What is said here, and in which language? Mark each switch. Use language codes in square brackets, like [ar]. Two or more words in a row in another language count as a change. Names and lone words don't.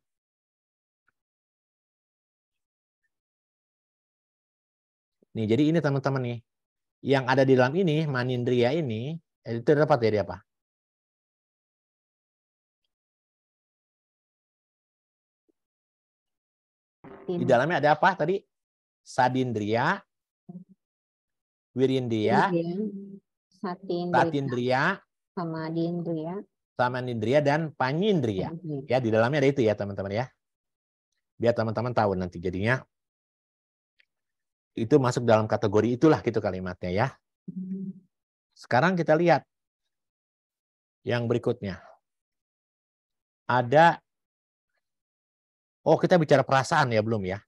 [id] Nih, jadi ini teman-teman nih, yang ada di dalam ini, manindriya ini, itu dapat dari apa? Di dalamnya ada apa tadi? [pi] Sadindriya, wirindriya, satindriya, sama nindriya, [id] dan panindriya. Ya, di dalamnya ada itu ya, teman-teman ya. Biar teman-teman tahu nanti jadinya itu masuk dalam kategori itulah gitu kalimatnya ya. Sekarang kita lihat yang berikutnya. Ada, kita bicara perasaan ya, belum ya?